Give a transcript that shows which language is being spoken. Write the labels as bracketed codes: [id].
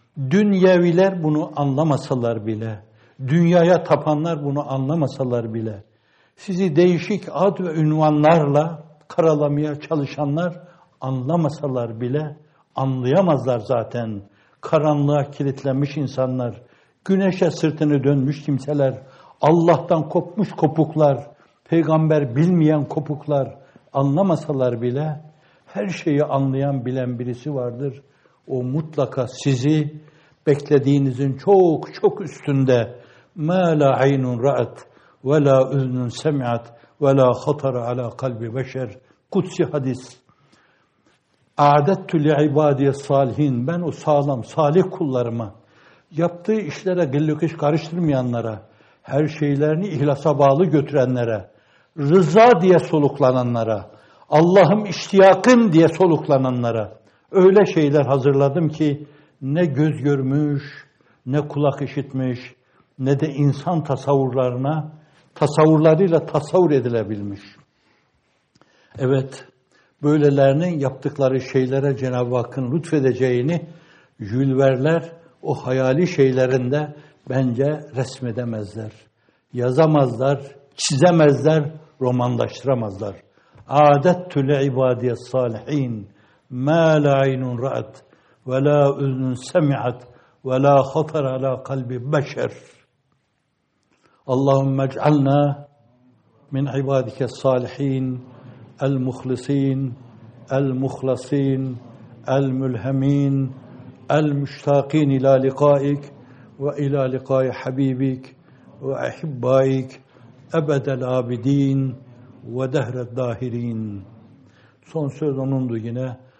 [tr] Dünyeviler bunu anlamasalar bile, dünyaya tapanlar bunu anlamasalar bile, sizi değişik ad ve ünvanlarla karalamaya çalışanlar anlamasalar bile, anlayamazlar zaten. Karanlığa kilitlenmiş insanlar, güneşe sırtını dönmüş kimseler, Allah'tan kopmuş kopuklar, peygamber bilmeyen kopuklar anlamasalar bile, her şeyi anlayan bilen birisi vardır. O mutlaka sizi beklediğinizin çok çok üstünde [ar] مَا لَا عَيْنٌ رَأَتْ وَلَا اُذْنٌ سَمِعَتْ وَلَا خَطَرَ عَلَى قَلْبِ بَشَرْ [tr] Kutsi hadis. [ar] اَعْدَتُ لِعِبَادِيَ الصَّالِحِينَ [tr] Ben o sağlam, salih kullarıma, yaptığı işlere gıllık iş karıştırmayanlara, her şeylerini ihlasa bağlı götürenlere, rıza diye soluklananlara, Allah'ım iştiyakın diye soluklananlara, öyle şeyler hazırladım ki ne göz görmüş, ne kulak işitmiş, ne de insan tasavvurlarına, tasavvurlarıyla tasavvur edilebilmiş. Evet, böylelerinin yaptıkları şeylere Cenab-ı Hakk'ın lütfedeceğini Jülverler o hayali şeylerinde bence resmedemezler. Yazamazlar, çizemezler, romanlaştıramazlar. [ar] Adettü li ibadiyessalihin. مَا لَا عَيْنٌ رَأَتْ وَلَا اُذْنٌ سَمِعَتْ وَلَا خَطَرَ عَلَى قَلْبِ بَشَرٍ اللهم اجعلنا من عبادك الصالحين المخلصين المخلصين الملهمين المشتاقين إلى لقائك وإلى لقاء حبيبك وأحبائك أبد الآبدين ودهر الظاهرين [tr] Son söz onundu yine.